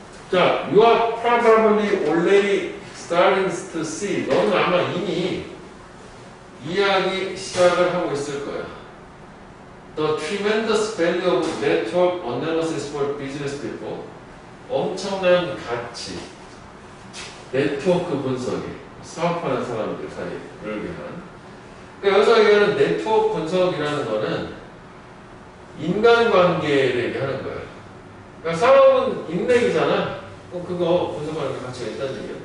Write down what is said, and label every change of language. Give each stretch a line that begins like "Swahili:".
English: 자, you are probably already starting to see.
Korean: 너는 아마 이미 이야기 시작을 하고 있을 거야.
English: The tremendous value of network analysis for business people.
Korean: 엄청난 가치. 네트워크 분석이 사업하는 사람들 사이를 위한. 그러니까 여기서 얘기하는 네트워크 분석이라는 거는 인간관계를 얘기하는 거야. 그러니까 사업은 인맥이잖아. 그거 분석하는 게 가치가 있다는 얘기예요.